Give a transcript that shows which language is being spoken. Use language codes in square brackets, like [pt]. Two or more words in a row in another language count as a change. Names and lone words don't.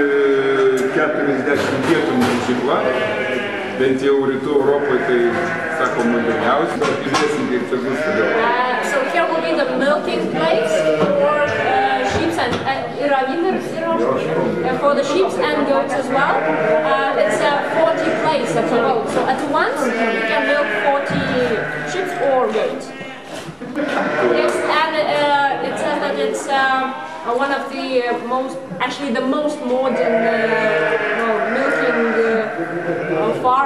[lt] 40 vietų mokykla, bent jau rytų Europoje tai, sako, moderniausia, apibėsim, kaip čia bus toliau. [en] So here will be the milking place for sheep and for the sheep and goats as well. It's a 40 place at all. So at once you can milk 40 sheep or goats. Yes, and it says that it's one of the actually the most modern milking farm in East Europe.